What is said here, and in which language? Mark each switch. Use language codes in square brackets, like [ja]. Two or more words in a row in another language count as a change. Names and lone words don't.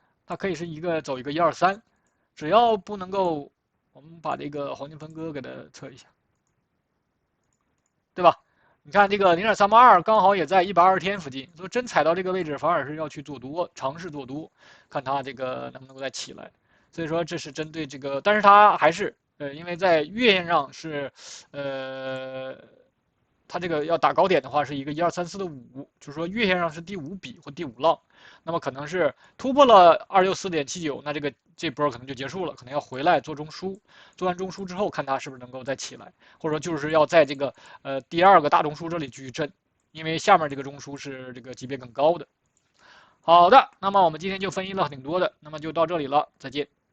[zh] 它可以是走一個1、2、3，只要不能夠，我們把這個黃金分割給它測一下，對吧？你看這個0.382剛好也在120天附近，所以真踩到這個位置，反而是要去做多，嘗試做多，看它這個能不能夠再起來。所以說這是針對這個，但是它還是因為在月線上是它這個要打高點的話，是一個1、2、3、4的5，就是說月線上是第5筆或第5浪，那麼可能是突破了264.79，那這波可能就結束了，可能要回來做中樞，做完中樞之後看它是不是能夠再起來，或者說就是要在這個第2個大中樞這裡繼續震，因為下面這個中樞是這個級別更高的。好的，那麼我們今天就分析了挺多的，那麼就到這裡了，再見。